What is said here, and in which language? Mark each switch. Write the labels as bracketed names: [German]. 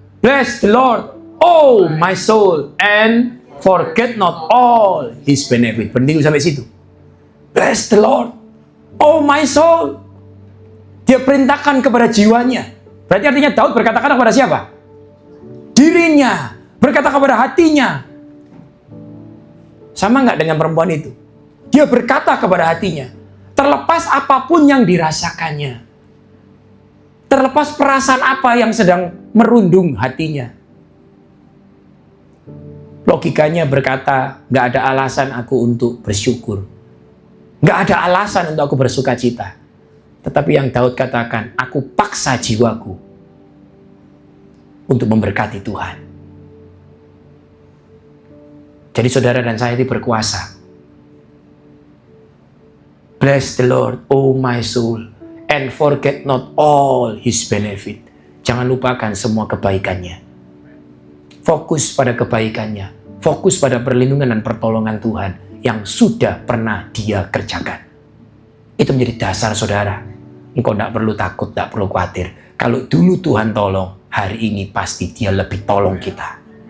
[English] Bless the Lord, oh my soul, and forget not all His benefit. [Indonesian] Penting sampai situ. [English] Bless the Lord, oh my soul. [Indonesian] Dia perintahkan kepada jiwanya. Berarti artinya Daud berkata-kata kepada siapa? Dirinya. Berkata kepada hatinya. Sama nggak dengan perempuan itu? Dia berkata kepada hatinya. Terlepas apapun yang dirasakannya. Terlepas perasaan apa yang sedang merundung hatinya. Logikanya berkata, nggak ada alasan aku untuk bersyukur. Nggak ada alasan untuk aku bersuka cita. Tetapi yang Daud katakan, aku paksa jiwaku untuk memberkati Tuhan. Jadi saudara dan saya ini berkuasa. [English] Bless the Lord, oh my soul, and forget not all His benefit. [Indonesian] Jangan lupakan semua kebaikannya. Fokus pada kebaikannya. Fokus pada perlindungan dan pertolongan Tuhan yang sudah pernah Dia kerjakan. Itu menjadi dasar saudara. Engkau tidak perlu takut, tidak perlu khawatir. Kalau dulu Tuhan tolong, hari ini pasti Dia lebih tolong kita.